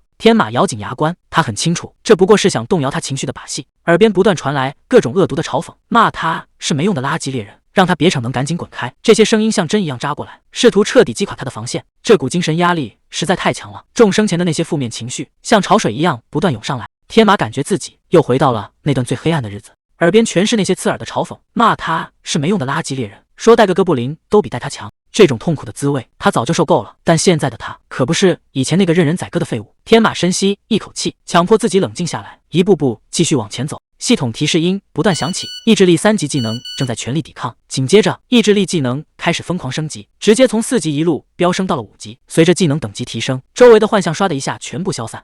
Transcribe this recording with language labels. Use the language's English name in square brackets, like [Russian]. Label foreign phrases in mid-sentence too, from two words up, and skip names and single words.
[Chinese] 天馬咬緊牙關，他很清楚，這不過是想動搖他情緒的把戲。耳邊不斷傳來各種惡毒的嘲諷，罵他是沒用的垃圾獵人，讓他別逞能趕緊滾開。這些聲音像針一樣扎過來，試圖徹底擊垮他的防線。這股精神壓力實在太強了，眾生前的那些負面情緒像潮水一樣不斷湧上來。天馬感覺自己又回到了那段最黑暗的日子，耳邊全是那些刺耳的嘲諷，罵他是没用的垃圾獵人，說帶個哥布林都比帶他強。這種痛苦的滋味他早就受夠了，但現在的他可不是以前那個任人宰割的廢物。天馬深吸一口氣，強迫自己冷靜下來，一步步繼續往前走。系統提示音不斷響起，意志力3級技能正在全力抵抗。緊接着，意志力技能開始瘋狂升級，直接從4級一路飆升到了5級。隨着技能等級提升，周圍的幻象唰的一下全部消散。